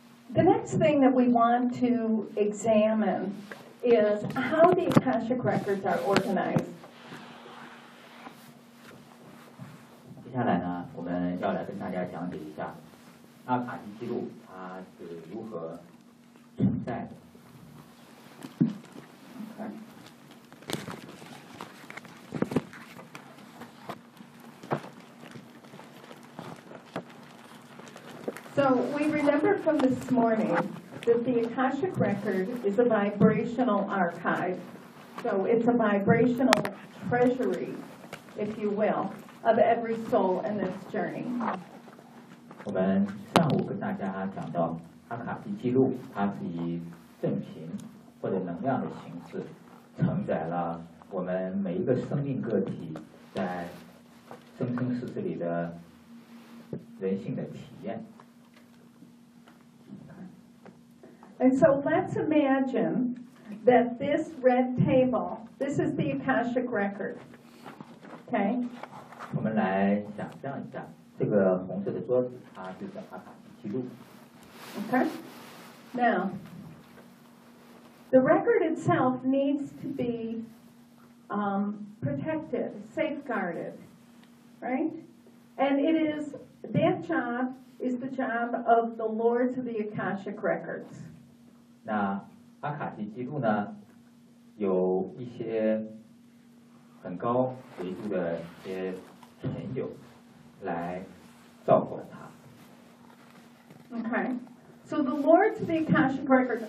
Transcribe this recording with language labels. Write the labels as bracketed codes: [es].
[en] The next thing that we want to examine is how the Akashic records are organized. [zh] 接下来呢，我们要来跟大家讲解一下阿卡西记录它是如何存在的。 [en] So we remember from this morning that the Akashic Record is a vibrational archive. So it's a vibrational treasury, if you will, of every soul in this journey. [zh] 我们上午跟大家讲到阿卡西记录，它是以振频或者能量的形式承载了我们每一个生命个体在生生世世里的人性的体验。 [en] And so let's imagine that this red table, this is the Akashic Record. Okay? [zh] 我们来想象一下，这个红色的桌子，它就是阿卡西记录。 [en] Okay? Now, the record itself needs to be protected, safeguarded, right? And it is, that job is the job of the Lords of the Akashic Records. [zh] 那阿卡西记录呢，有一些很高维度的一些存有来照管它。 [en] Okay, so the Lords of the Akashic Records.